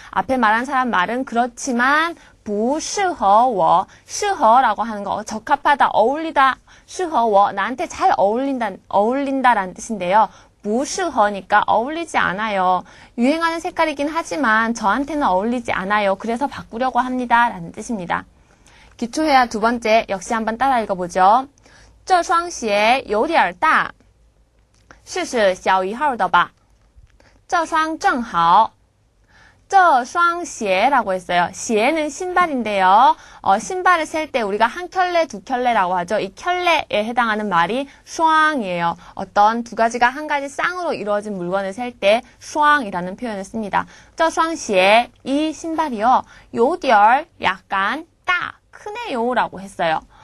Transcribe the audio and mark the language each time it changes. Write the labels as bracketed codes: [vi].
[ko] 앞에 말한 사람 말은 그렇지만 [zh] 不适合我 [ko] 适合라고 하는 거 적합하다, 어울리다 [zh] 适合我 [ko] 나한테 잘 어울린다라는 뜻인데요. 不适合니까 어울리지 않아요. 유행하는 색깔이긴 하지만 저한테는 어울리지 않아요. 그래서 바꾸려고 합니다. 라는 뜻입니다. 기초회화 두 번째 역시 한번 따라 읽어보죠. [zh] 这双鞋有点大试试小一号的吧这双正好这双鞋 [ko] 라고 했어요. 鞋는 신발인데요. 신발을 셀 때 우리가 한 켤레, 두 켤레라고 하죠. 이 켤레에 해당하는 말이 슈앙이에요. 어떤 두 가지가 한 가지 쌍으로 이루어진 물건을 셀 때 슈앙이라는 표현을 씁니다. [zh] 这双鞋, [ko] 이 신발이요. 有点 약간 따, 크네요 라고 했어요.